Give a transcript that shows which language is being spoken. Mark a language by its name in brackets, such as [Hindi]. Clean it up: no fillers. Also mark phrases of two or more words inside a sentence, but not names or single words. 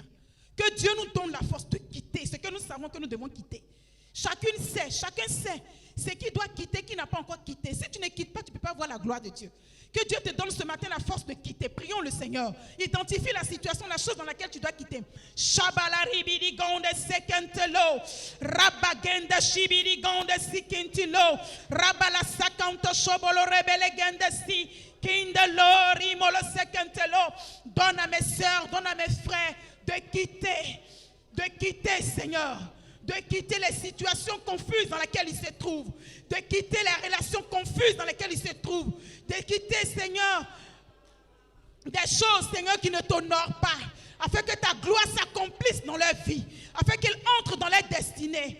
[French] Que Dieu nous donne la force de quitter ce que nous savons que nous devons quitter. Chacun sait ce qui doit quitter, qui n'a pas encore quitté. Si tu ne quittes pas, tu ne peux pas voir la gloire de Dieu. Que Dieu te donne ce matin la force de quitter. Prions le Seigneur. Identifie la situation, la chose dans laquelle tu dois quitter. Shabalari gonde sekentelo, rabagende shibiri gonde sikentilo, rabala sakanto shobolo rebele gende si, kindelo rimolo sekentelo. Donne à mes sœurs, donne à mes frères de quitter, Seigneur, de quitter les situations confuses dans lesquelles ils se trouvent, de quitter les relations confuses dans lesquelles ils se trouvent, de quitter, Seigneur, des choses, Seigneur, qui ne t'honorent pas, afin que ta gloire s'accomplisse dans leur vie, afin qu'ils entrent dans leur destinée.